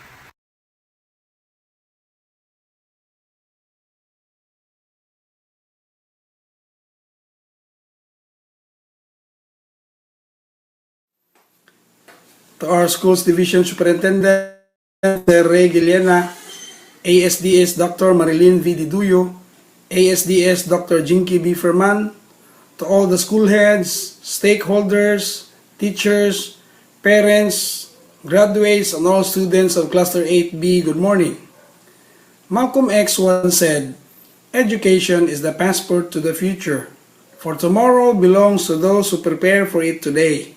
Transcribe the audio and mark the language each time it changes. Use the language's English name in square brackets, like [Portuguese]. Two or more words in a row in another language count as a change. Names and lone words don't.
[English] To our schools division superintendent, Mr. Ray Giliena, ASDS Dr. Marilyn V. Diduyo, ASDS Dr. Jinky B. Ferman, to all the school heads, stakeholders, teachers, parents, graduates, and all students of Cluster 8B, good morning. Malcolm X once said, "Education is the passport to the future, for tomorrow belongs to those who prepare for it today."